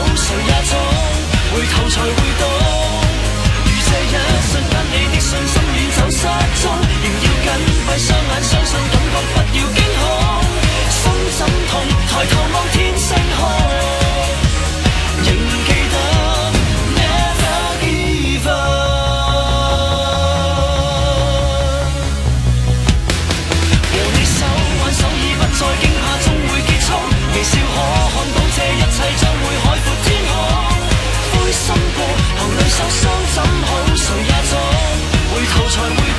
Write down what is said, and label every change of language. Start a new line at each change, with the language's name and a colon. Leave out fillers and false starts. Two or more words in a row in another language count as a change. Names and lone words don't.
Cantonese: 誰也總回頭才會懂。如這一瞬間你的信心遠走失蹤，仍要緊閉雙眼相信感覺不要驚恐。心怎痛？抬頭望天星空，仍記得
English: Never give up。
Cantonese: 再驚怕終會結束，微笑可看到這一切將會海闊天空。灰心過，頭淚受傷怎好？誰也總回頭才會懂。